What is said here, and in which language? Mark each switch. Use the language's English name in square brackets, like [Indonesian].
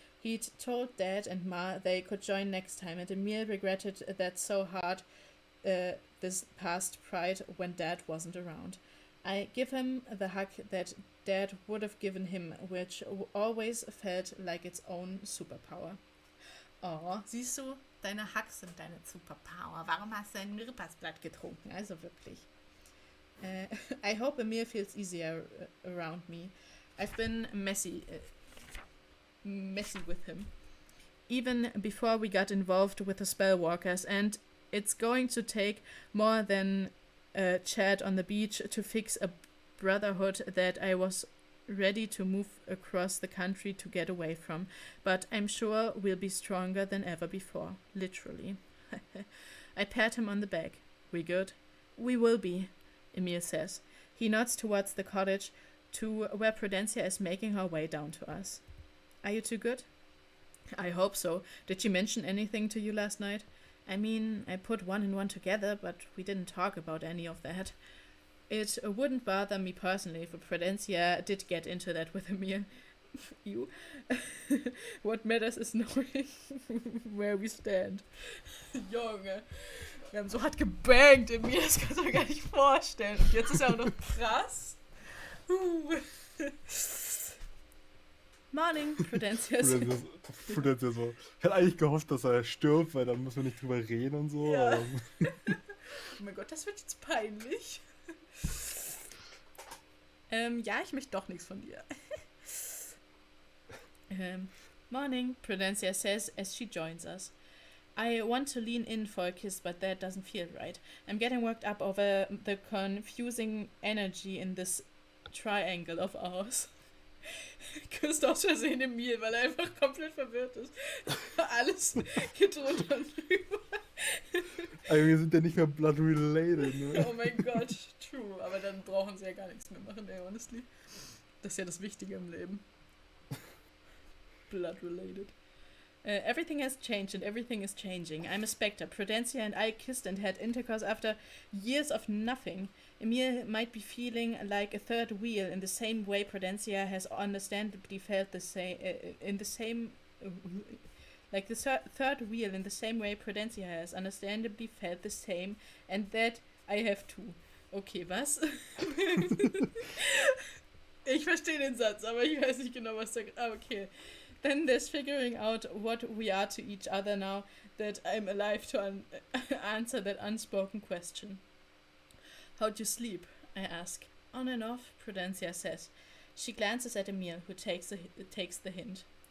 [English] He'd told Dad and Ma they could join next time, and Emil regretted that so hard this past Pride when Dad wasn't around. I give him the hug that Dad would have given him, which always felt like its own superpower. [German] Oh, siehst du, deine Hugs sind deine Superpower. Warum hast du ein Mirpasblatt getrunken? Also wirklich. [English] I hope Emil feels easier around me. I've been messy with him. Even before we got involved with the Spellwalkers, and it's going to take more than a chat on the beach to fix a brotherhood that I was ready to move across the country to get away from, but I'm sure we'll be stronger than ever before, literally. I pat him on the back. We good? We will be, Emil says. He nods towards the cottage, to where Prudencia is making her way down to us. Are you two good? I hope so. Did she mention anything to you last night? I mean, I put one and one together, but we didn't talk about any of that. It wouldn't bother me personally if Prudencia did get into that with Emil. You. What matters is knowing where we stand. [German] Junge, wir haben so hart gebangt, Emil, das kannst du mir gar nicht vorstellen. Und jetzt ist er auch noch krass. [English] Morning, Prudencia. [German] Prudencia so. Ich hätte eigentlich gehofft, dass er stirbt, weil dann müssen wir nicht drüber reden und so. Ja. Oh mein Gott, das wird jetzt peinlich. Ja, ich möchte doch nichts von dir. [English] Morning, Prudencia says as she joins us. I want to lean in for a kiss, but that doesn't feel right. I'm getting worked up over the confusing energy in this triangle of ours. [German] Küsst aus Versehen Emil, weil er einfach komplett verwirrt ist. Alles geht drunter und drüber. Aber wir sind ja nicht mehr [English] blood related, [German] ne? Oh mein Gott, true. Aber dann brauchen sie ja gar nichts mehr machen, ey, honestly. Das ist ja das Wichtige im Leben. [English] Blood related. Everything has changed and everything is changing. I'm a spectre. Prudencia and I kissed and had intercourse after years of nothing. Emil might be feeling like a third wheel in the same way Prudencia has understandably felt the same, like the third wheel in the same way Prudencia has understandably felt the same, and that I have too. [German] Okay, was? Ich verstehe den Satz, aber ich weiß nicht genau, was da... okay. [English] Then there's figuring out what we are to each other now that I'm alive to answer that unspoken question. How'd you sleep? I ask. On and off, Prudencia says. She glances at Emil, who takes the hint.